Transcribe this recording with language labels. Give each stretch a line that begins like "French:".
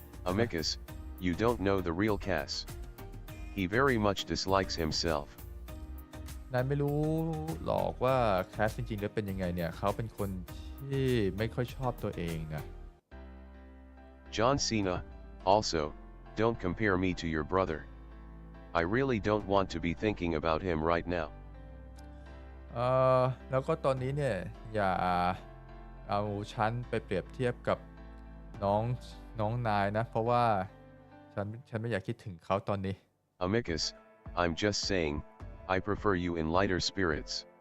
English: Amicus, you don't know the real Cass. He very much dislikes himself.
Thai: นายไม่รู้หรอกว่าแคสจริงๆแล้วเป็นยังไงเนี่ยเขาเป็นคนที่ไม่ค่อยชอบตัวเองนะ
English: John Cena, also, don't compare me to your brother. I really don't want to be thinking about him right now.
Thai: แล้วก็ตอนนี้เนี่ยอย่าเอาฉันไปเปรียบเทียบกับน้องนายนะเพราะว่าฉันไม่อยากคิดถึงเขาตอนนี้
English: Amicus, I'm just saying, I prefer you in lighter spirits.